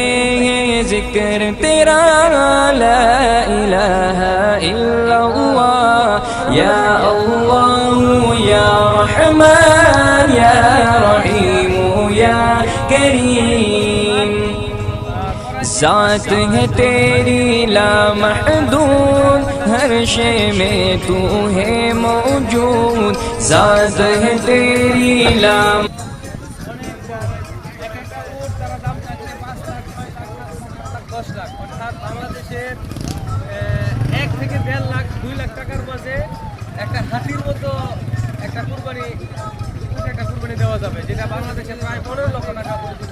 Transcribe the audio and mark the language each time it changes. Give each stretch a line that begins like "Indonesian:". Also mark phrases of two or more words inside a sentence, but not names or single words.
Urdu: ہے ذکر تیرا
Arabic: لا الہ الا اللہ یا اللہ یا رحمن یا رحیم یا کریم
Urdu: ذات ہے تیری لامحدود ہر شے میں تو ہے موجود ذات ہے تیری لام
Bangla: বাংলাদেশের 1 থেকে 1.5 লাখ 2 লাখ টাকার মাঝে একটা হাতির মতো একটা কুরবানি দেওয়া যাবে, যেটা বাংলাদেশে প্রায় 15 লক্ষ টাকা পর্যন্ত।